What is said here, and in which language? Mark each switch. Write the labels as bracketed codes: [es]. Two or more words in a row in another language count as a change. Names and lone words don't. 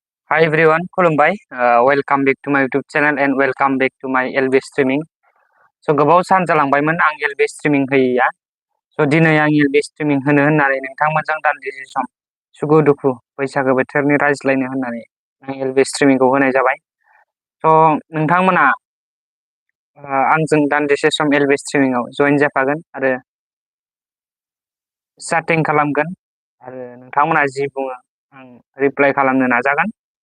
[en] Hi everyone, खुलुमबाय. Welcome back to my YouTube channel and welcome back to my LB streaming. [brx] गोबाव सान जालांबायमोन आं [en] LB streaming [brx] होयैया. दिनै आं [en] LB streaming [brx] होनो होननानै नोंथांमोनजों दान्दिसे सम सुखु दुखु बैसागो बोथोरनि रायज्लायनो होननानै आं [en] LB streaming [brx] खौ होनाय जाबाय. नोंथांमोना आंजों दान्दिसे सम [en] LB streaming [brx] आव जइन जाफागोन आरो चैटिं खालामगोन आरो नोंथांमोना जि बुङो आं रिप्लाइ खालामनो नाजागोन.